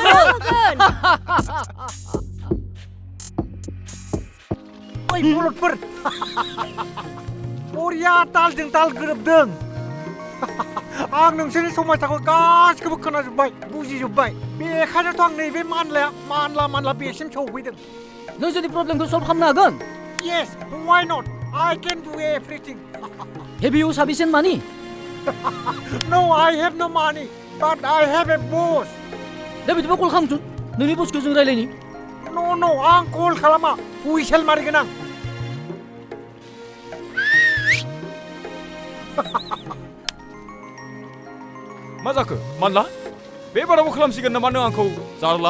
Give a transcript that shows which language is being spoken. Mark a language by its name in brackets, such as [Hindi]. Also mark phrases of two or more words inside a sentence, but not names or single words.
[Bodo] ओइ बलदफोर बरिया तालजों ताल गोरोबदों आं नोंसोरनि समाजाखौ गासिखौबो खोनाजोब्बाय बुजिजोब्बाय बेखायनोथ' आं नैबे मानला बेसिम सौफैदों नों जुदि प्रब्लेमखौ सल्भ खालामनो हागोन [English] Yes, why not? I can do everything. Have you sufficient money? No, I have no money, but I have a boss. [Bodo] दा बिदिबा कल खालामसुन नोंनि बसखौ जों रायलायनि No, आं कल खालामा हुइसेल मारिगोन आं मा जाखो मानला बे बारावबो खालामसिगोन नामा नों आंखौ जारला